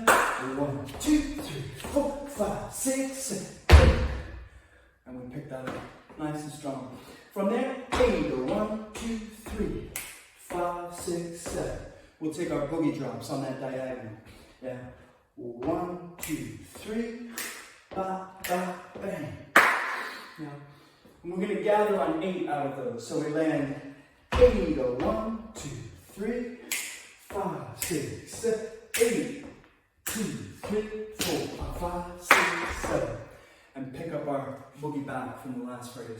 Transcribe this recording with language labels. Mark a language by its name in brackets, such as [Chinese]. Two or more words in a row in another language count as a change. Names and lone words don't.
[English] 1, 2, 3, 4, 5, 6, 7, 8. And we pick that up nice and strong. From there, 8, 1, 2, 3, 5, 6, 7. We'll take our boogie drops on that diagonal. Yeah. 1, 2, 3, ba, ba, bang. Yeah. And we're going to gather on 8 out of those. So we land 8, 1, 2, 3, 5, 6, 7, 8, 2, 3, 4, 5, 6, 7. And pick up our boogie back from the last phrase.